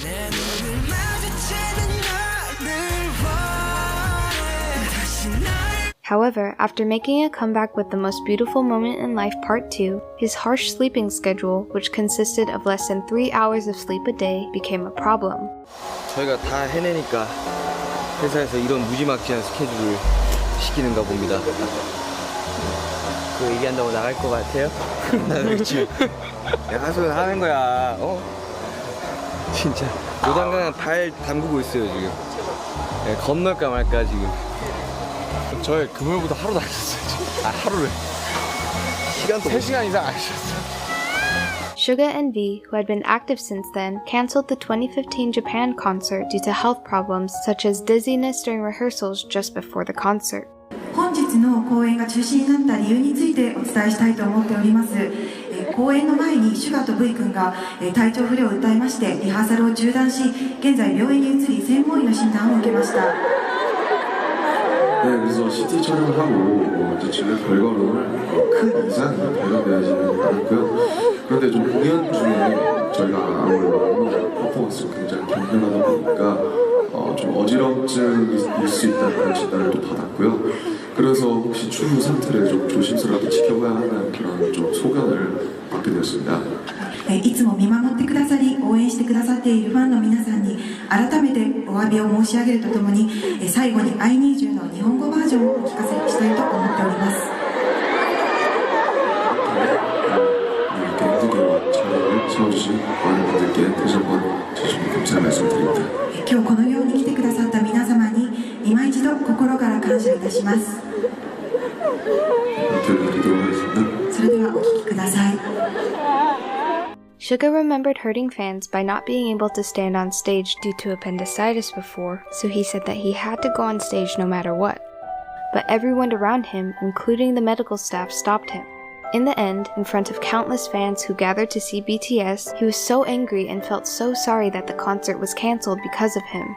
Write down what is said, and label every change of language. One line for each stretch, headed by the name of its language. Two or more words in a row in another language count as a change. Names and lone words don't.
English: However, after making a comeback with The Most Beautiful Moment in Life Part 2, his harsh sleeping schedule, which consisted of less than 3 hours of sleep a day, became a problem.
Korean: 저희가 다 해내니까 회사에서 이런 무지막지한 스케줄을 시키는가 봅니다. 그거 얘기한다고 나갈 것 같아요? 그렇지. 내가 하소연 하는 거야. 진짜 요단강 발 담그고 있어요 지금. 네, 건널까 말까 지금. 저희 금요일부터 하루도 안 쉬었어요. 하루를. 시간도 3시간 이상 안 쉬었어요.
English: Suga and V, who had been active since then, cancelled the 2015 Japan concert due to health problems such as dizziness during rehearsals just before the concert.
Japanese: 本日の公演が中止になった理由についてお伝えしたいと思っております。公演の前にシュガと V 君が体調不良を訴えましてリハーサルを中断し、現在病院に移り専門医の診断を受けました。
Korean: 네, 그래서 CT 촬영을 하고 이제 주변 결과로는 큰 이상이 발견되지는 않았고요. 그런데 좀 공연 중에 저희가 아무래도 퍼포먼스가 굉장히 경쾌하다 보니까 좀 어지럼증일 수 있다는 그런 진단을 또 받았고요. 그래서 혹시 추후 상태를 좀 조심스럽게 지켜봐야 하는 그런 좀 소견을 받게 되었습니다.
Japanese: いつも見守ってくださり応援してくださっているファンの皆さんに改めてお詫びを申し上げるとともに最後に I Need You の日本語バージョンをお聞かせしたいと思っております。
Korean: 채워주신 많은 분들께 다시 한번 진심으로 감사의 말씀드립니다.
Japanese: 今日このように来てくださった皆様に今一度心から感謝いたします。
English: Suga remembered hurting fans by not being able to stand on stage due to appendicitis before, so he said that he had to go on stage no matter what. But everyone around him, including the medical staff, stopped him. In the end, in front of countless fans who gathered to see BTS, he was so angry and felt so sorry that the concert was cancelled because of him.